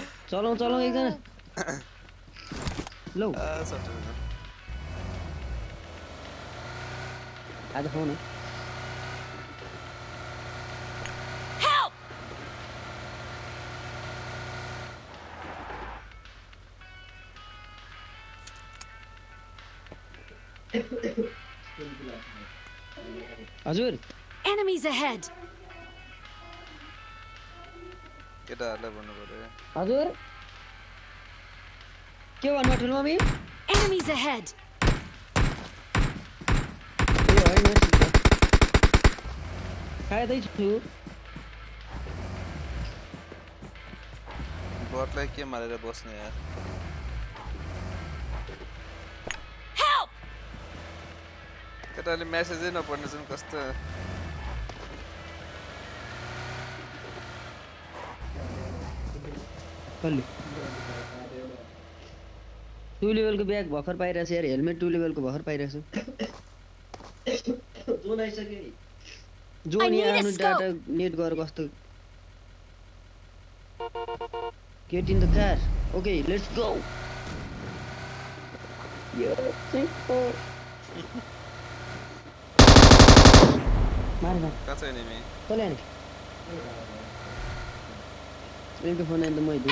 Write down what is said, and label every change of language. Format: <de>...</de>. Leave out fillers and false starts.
<ne>चलाउँ एकजना लौ आज खाऊ न हजुर</ne> <en>Enemies ahead.</en> <ne>केटाहरूलाई भन्नु पर्यो हजुर के भन्नु ठुलो मम्मी</ne> <en>Enemies ahead.</en> <ne>ए होइन खाँदैछु बटलाई के मारेर बस्ने यार</ne> <en>Help!</en> <ne>केटाले मेसेजै नपढ्ने छन् कस्तो कसले 2 लेभलको ब्याग भर्खर पाइरहेछ यार हेलमेट 2 लेभलको भर्खर पाइरहेछ जोन आइसक्यो नि जोन यहाँ आफ्नो डाटा नेट गरेर कस्तो</ne> <en>get in the car okay let's go yeah</en> <ne>मार कहाँ छ एनिमी कसले हाने एउटा फोन आयो त मैले</ne>